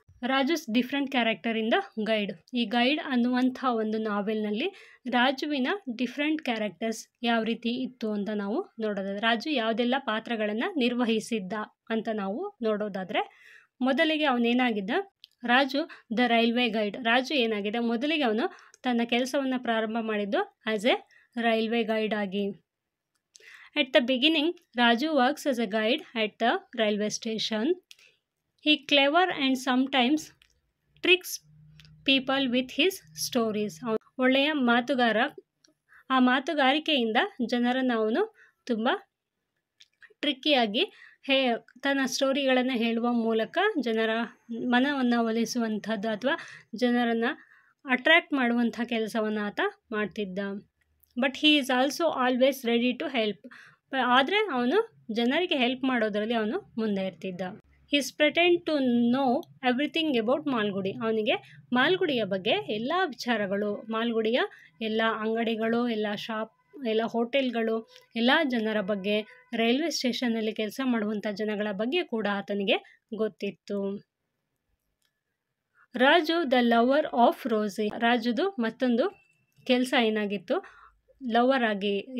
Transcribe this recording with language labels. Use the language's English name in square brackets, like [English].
[English] Raju's different character in the guide. [Kannada] ಈ guide ಅನ್ನುವಂಥ ಒಂದು ನಾವೆಲ್ನಲ್ಲಿ ರಾಜುವಿನ ಡಿಫ್ರೆಂಟ್ ಕ್ಯಾರೆಕ್ಟರ್ಸ್ ಯಾವ ರೀತಿ ಇತ್ತು ಅಂತ ನಾವು ನೋಡೋದಾದ್ರೆ, ರಾಜು ಯಾವುದೆಲ್ಲ ಪಾತ್ರಗಳನ್ನು ನಿರ್ವಹಿಸಿದ್ದ ಅಂತ ನಾವು ನೋಡೋದಾದರೆ, ಮೊದಲಿಗೆ ಅವನೇನಾಗಿದ್ದ, Raju [English] The railway guide. [Kannada] Raju ಏನಾಗಿದೆ, ಮೊದಲಿಗೆ ಅವನು ತನ್ನ ಕೆಲಸವನ್ನು ಪ್ರಾರಂಭ ಮಾಡಿದ್ದು [English] as a railway guide [Kannada] ಆಗಿ. [English] At the beginning Raju works as a guide at the railway station. He clever and sometimes tricks people with his stories. [Kannada] ಒಳ್ಳೆಯ ಮಾತುಗಾರ. ಆ ಮಾತುಗಾರಿಕೆಯಿಂದ ಜನರನ್ನು ಅವನು ತುಂಬ ಟ್ರಿಕ್ಕಿಯಾಗಿ ತನ್ನ ಸ್ಟೋರಿಗಳನ್ನು ಹೇಳುವ ಮೂಲಕ ಜನರ ಮನವನ್ನು ಒಲಿಸುವಂಥದ್ದು ಅಥವಾ ಜನರನ್ನು ಅಟ್ರ್ಯಾಕ್ಟ್ ಮಾಡುವಂಥ ಕೆಲಸವನ್ನು ಆತ ಮಾಡ್ತಿದ್ದ. [English] But he is also always ready to help. [Kannada] ಆದರೆ ಅವನು ಜನರಿಗೆ ಹೆಲ್ಪ್ ಮಾಡೋದರಲ್ಲಿ ಅವನು ಮುಂದೆ ಇರ್ತಿದ್ದ. [English] He's pretend to know everything about Malgudi. [Kannada] ಅವನಿಗೆ ಮಾಲ್ಗುಡಿಯ ಬಗ್ಗೆ ಎಲ್ಲ ವಿಚಾರಗಳು, ಮಾಲ್ಗುಡಿಯ ಎಲ್ಲ ಅಂಗಡಿಗಳು, ಎಲ್ಲ ಶಾಪ್, ಎಲ್ಲ ಹೋಟೆಲ್ಗಳು, ಎಲ್ಲ ಜನರ ಬಗ್ಗೆ, ರೈಲ್ವೆ ಸ್ಟೇಷನ್ನಲ್ಲಿ ಕೆಲಸ ಮಾಡುವಂಥ ಜನಗಳ ಬಗ್ಗೆ ಕೂಡ ಆತನಿಗೆ ಗೊತ್ತಿತ್ತು. ರಾಜು [English] The lover of Rosie. [Kannada] ರಾಜುದು ಮತ್ತೊಂದು ಕೆಲಸ ಏನಾಗಿತ್ತು, ಲವರ್ ಆಗಿ.